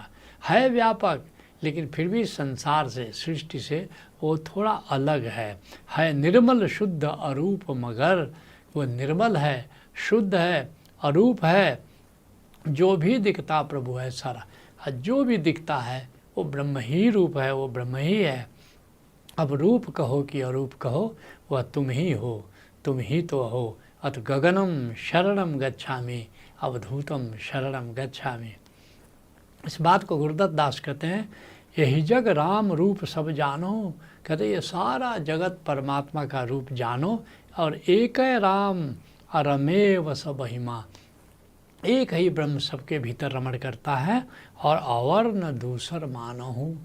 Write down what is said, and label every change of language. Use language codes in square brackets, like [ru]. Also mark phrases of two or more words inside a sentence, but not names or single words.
[hi] है व्यापक लेकिन फिर भी संसार से, सृष्टि से वो थोड़ा अलग है निर्मल शुद्ध अरूप मगर, वो निर्मल है, शुद्ध है, अरूप है। जो भी दिखता प्रभु है सारा, जो भी दिखता है वो ब्रह्म ही रूप है, वो ब्रह्म ही है। अब रूप कहो कि अरूप कहो, वह तुम ही हो, तुम ही तो हो। [sa] अत गगनम शरणम गच्छामि, अवधूतम शरणम गच्छामि। [hi] इस बात को गुरुदत्त दास कहते हैं, यही जग राम रूप सब जानो। कहते ये सारा जगत परमात्मा का रूप जानो, और एक है राम अरमेव सब महिमा। एक ही ब्रह्म सबके भीतर रमण करता है, और अवर न दूसर मानो हूँ।